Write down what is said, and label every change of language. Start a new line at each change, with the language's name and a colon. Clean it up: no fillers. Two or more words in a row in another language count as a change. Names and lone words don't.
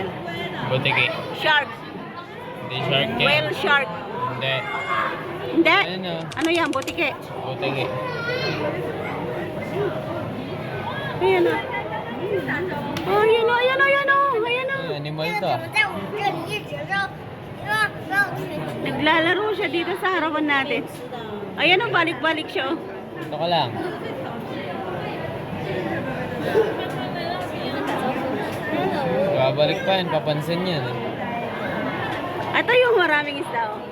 Filipino: Butiki. Shark. Hindi shark yan.
English: Whale shark.
Filipino: Hindi. Hindi? Ano? Ano yan? Butike? Butiki. Ayan o. Oh, ayan o, ayan o, ayan o. Ayan o. Animal to.
Chinese: 在我们这里一直让
Filipino: Naglalaro siya dito sa harapan natin. Ayan o, balik-balik siya o. Ito ka lang. Wow. Babalik pa yan, papansin yan. Ito yung maraming isda. Oh.